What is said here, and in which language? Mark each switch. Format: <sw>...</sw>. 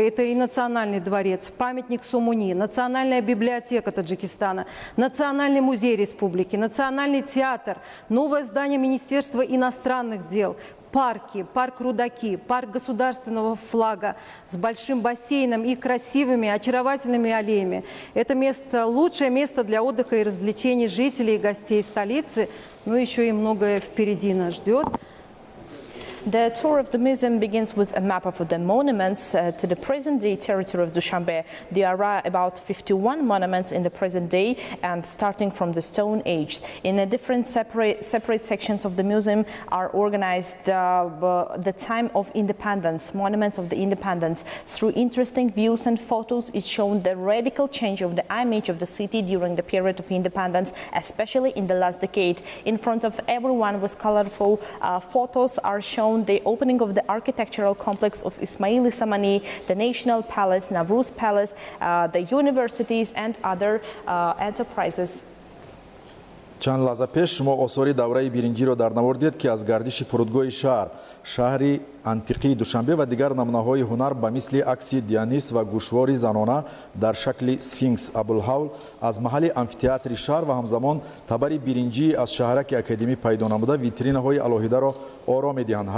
<ru>Это и Национальный дворец, памятник Сомуни, Национальная библиотека Таджикистана, Национальный музей республики, Национальный театр, новое здание Министерства иностранных дел, парки, парк Рудаки, парк государственного флага с большим бассейном и красивыми, очаровательными аллеями. Это место, лучшее место для отдыха и развлечений жителей и гостей столицы, но еще и многое впереди нас ждет.</ru> <en>The tour of the museum begins with a map of the monuments to the present-day territory of Dushanbe. There are about 51 monuments in the present day and starting from the Stone Age. In a different separate sections of the museum are organized the time of independence, monuments of the independence. Through interesting views and photos is shown the radical change of the image of the city during the period of independence, especially in the last decade. In front of everyone with colorful photos are shown the opening of the architectural complex of Ismaili Samani, the National Palace, Navruz Palace, the universities and other enterprises.</en> <tg>чанд лаҳза пеш шумо осори давраи биринҷиро дар навор дидед ки аз гардиши фурудгоҳи шаҳр, шаҳри антиқии Душанбе ва дигар намунаҳои ҳунар ба мисли акси Дионис ва гӯшвори занона дар шакли сфинкс Абулҳавл аз маҳалли амфитеатри шаҳр ва ҳамзамон табари биринҷии аз шаҳраки академӣ пайдо намуда витринаҳои алоҳидаро оро медиҳанд.</tg>